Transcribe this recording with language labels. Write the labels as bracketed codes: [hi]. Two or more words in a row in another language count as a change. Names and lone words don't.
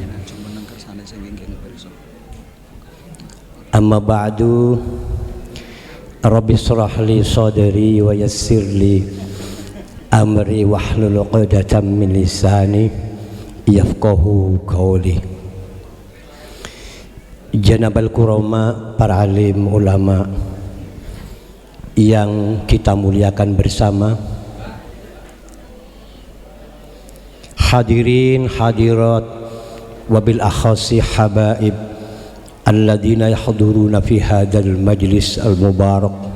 [ar] أما بعد. رب اشرح لي صدري ويسر لي أمري واحلل عقدة من لساني يفقهوا قولي. جناب الكرماء, [id] para alim ulama yang kita muliakan bersama, hadirin hadirat [ar] وبالأخص الحبائب الذين يحضرون في هذا المجلس المبارك.